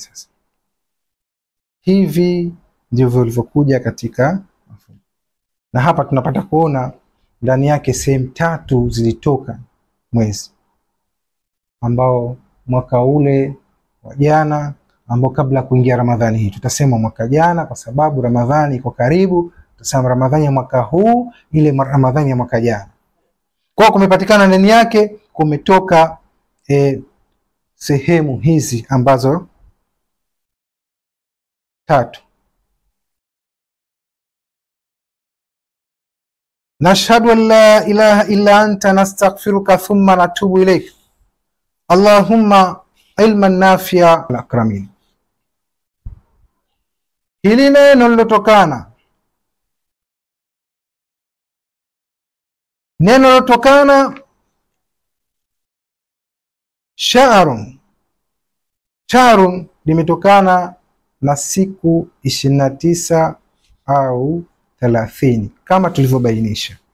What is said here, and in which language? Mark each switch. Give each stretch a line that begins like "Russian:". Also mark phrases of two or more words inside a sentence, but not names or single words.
Swahili: Sasa hivi ndivyo vilivyokuja katika, na hapa tunapata kuona ndani yake sehemu 3 zilitoka mwezi, ambao mwaka ule wa jana, ambao kabla kuingia Ramadhani hii, tutasema mwaka jana kwa sababu Ramadhani iko karibu, tutasema Ramadhani ya mwaka huu, ile Ramadhani ya mwaka jana. Kwa kumepatikana ndani yake kumetoka sehemu hizi ambazo 3.
Arabic: نشهد أن لا إله إلا أنت نستغفرك ثم نتوب إليك. اللهم علما نافعا الأكرمين.
Swahili: Hili neno lilotokana shahrun limetokana na siku 29 au 30 kama tulivyobainisha.